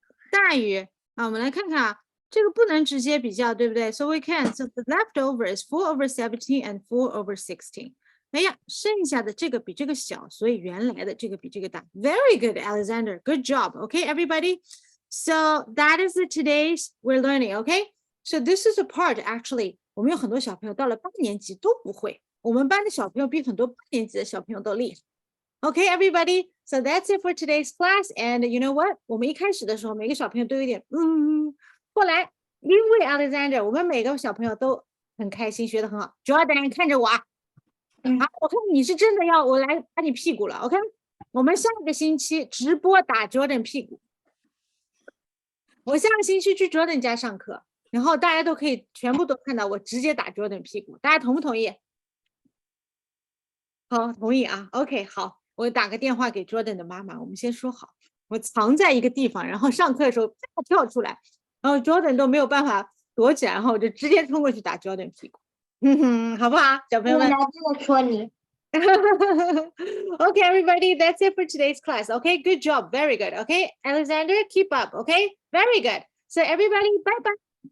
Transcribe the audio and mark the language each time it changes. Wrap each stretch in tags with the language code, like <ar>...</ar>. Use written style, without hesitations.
<zh>大于啊，我们来看看啊，这个不能直接比较，对不对 ？</zh> <en>So we can. So the leftover is 4/17 and 4/16.</en> <zh>哎呀，剩下的这个比这个小，所以原来的这个比这个大。</zh> <en>Very good, Alexander. Good job. Okay, everybody. So that is it today's we're learning. Okay. So this is a part actually.</en> <zh>我们有很多小朋友到了8年级都不会，我们班的小朋友比很多8年级的小朋友都厉害。</zh> <en>Okay, everybody. So that's it for today's class. And you know what?</en> <zh>我们一开始的时候，每个小朋友都有点后来因为 Alexander， 我们每个小朋友都很开心，学得很好。 Jordan 看着我啊，好，我看你是真的要我来打你屁股了。 OK， 我们下个星期直播打 Jordan 屁股。我下个星期去 Jordan 家上课，然后大家都可以全部都看到我直接打 Jordan 屁股，大家同不同意？好，同意啊。OK， 好，我打个电话给 Jordan 的妈妈，我们先说好，我藏在一个地方，然后上课的时候跳出来，然后 Jordan 都没有办法躲起来，然后我就直接冲过去打 Jordan 屁股，好不好，小朋友们？我拿这个戳你。</zh> <en>Okay, everybody, that's it for today's class. Okay, good job, very good. Okay, Alexander, keep up. Okay, very good. So everybody, bye bye.</en>